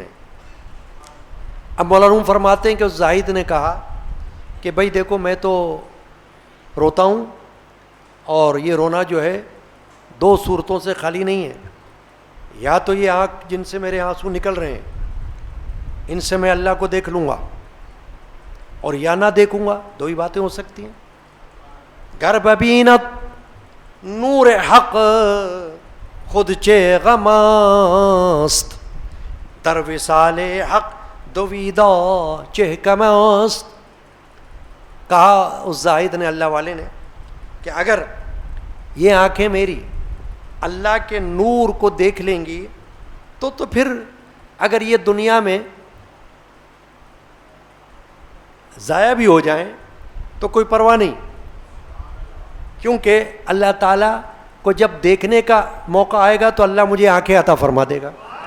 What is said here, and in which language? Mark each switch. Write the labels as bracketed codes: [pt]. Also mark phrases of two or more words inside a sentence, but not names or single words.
[ur] اب مولانا روم فرماتے ہیں کہ اس زاہد نے کہا کہ بھائی دیکھو میں تو روتا ہوں اور یہ رونا جو ہے دو صورتوں سے خالی نہیں ہے، یا تو یہ آنکھ جن سے میرے آنسو نکل رہے ہیں ان سے میں اللہ کو دیکھ لوں گا، اور یا نہ دیکھوں گا، دو ہی باتیں ہو سکتی ہیں۔ [fa] گر ببینت نور حق خود چے غماست، در وصال حق دویدہ چہ کماست۔ [ur] کہا اس زاہد نے، اللہ والے نے، کہ اگر یہ آنکھیں میری اللہ کے نور کو دیکھ لیں گی تو پھر اگر یہ دنیا میں ضائع بھی ہو جائیں تو کوئی پرواہ نہیں، کیونکہ اللہ تعالیٰ کو جب دیکھنے کا موقع آئے گا تو اللہ مجھے آنکھیں عطا فرما دے گا،